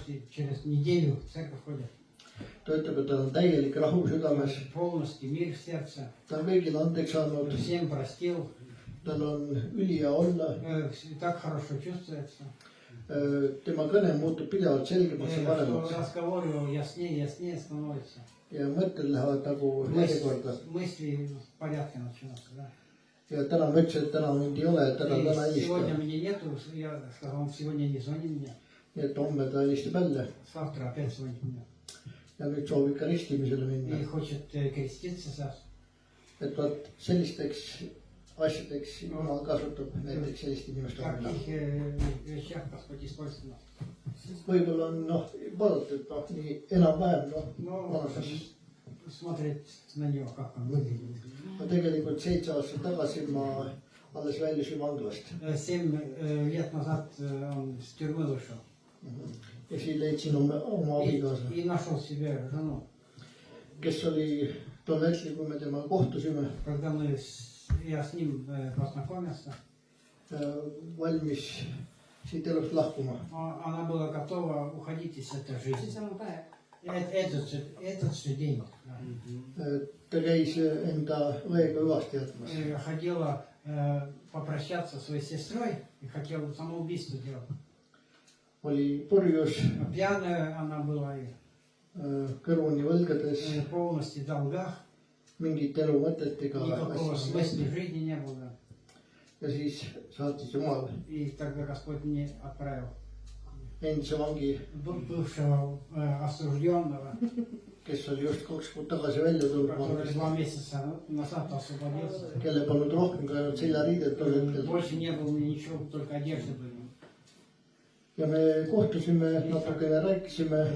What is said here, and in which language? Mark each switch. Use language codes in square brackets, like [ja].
[ru] через неделю в церковь ходят. [et] ta ütleb, et tal on täielik rahu südames, [ru] Полностью мир в сердце. [et] ta on kõigile andeks andnud, [ru] Всем простил. [et] tal on ülihea olla, [ru] Так хорошо чувствуется. [et] tema kõne muutub pidevalt selgemaks ja paremaks [ru] Разговор его яснее становится. [et] ja mõtted lähevad nagu järjekorda. [ru] Мысли в порядке начинаются, да. [et] ja täna ma ütlesin, et täna mind ei ole, et täna [ru] И сегодня [et] helistab, [ru] меня нету, я сказал, он сегодня не звони мне. [et] nii et homme ta helistab jälle [ru] Завтра опять звонит мне. [et] ja nüüd soovib ka ristimisele minna. [ru] И хочет креститься сейчас. [et] et vaat sellisteks asjadeks Jumal kasutab näiteks selliste inimeste vahel. [ru] каких вещах Господь использует нас. [et] võib-olla on noh, vaadata, et noh, nii enam-vähem noh, [ru] Но [et] vanuses. [ru] смотреть на него, как он выглядит. [et] ma tegelikult 7 aastat tagasi ma alles väljusin vanglast [ru] 7 лет назад он с тюрьмы вышел. [et] ja siis leidsin oma abikaasa, [ru] И нашел себе жену. [et] kes oli tol hetkel, kui me temaga kohtusime, [ru] Когда я с ним познакомился, [et] valmis siit elust lahkuma. [ru] она была готова уходить из этой [et] see [ru] жизни. [et] sama päev . [ru] Этот же день [et] ta käis enda õega hüvasti jätmas. [ru] ходила попрощаться со своей сестрой и хотела самоубийство делать. [et] oli purjus, [ru] Пьяная она была и [et] kõrvuni võlgades, [ru] полностью в долгах. [et] mingit elu mõtet ega [ru] Никакого [et] asja. [ru] смысла жизни не было. [et] ja siis saatis Jumal [ru] И тогда Господь мне отправил [et] endise vangi, [ru] бывшего осужденного, [et] kes oli just 2 kuud tagasi välja tulnud [ru] который [et] vangist, [ru] 2 месяца назад освободился. [et] kelle polnud rohkem kui ainult seljariided tol hetkel. [ru] Больше не было ничего, только одежда была. [et] ja me kohtusime, natukene rääkisime,